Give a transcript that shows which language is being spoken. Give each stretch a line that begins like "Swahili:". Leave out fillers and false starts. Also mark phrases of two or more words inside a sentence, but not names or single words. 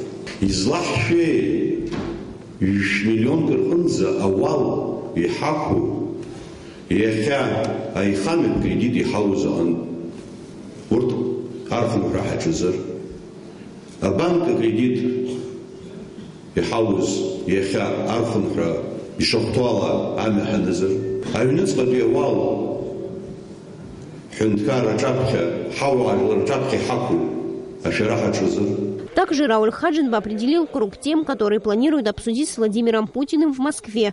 Abkhazian: Излаҳшәеи миллионк рҟынӡа ауал иҳақәу иахьа аихамҩатә кредит иҳауз аҟнытә урҭ архынҳәра ҳаҿызар, абанк акредит иҳауз иахьа архынҳәра ишахәҭоу ала амҩа ҳанызар, аҩныҵҟатәи ауал ҳәынҭқар аҿаԥхьа ҳауаажәлар рҿаԥхьа иҳақәу ашәара ҳаҿызар.
Russian: Также Рауль Хаджинов определил круг тем, которые планируют обсудить с Владимиром Путиным в Москве.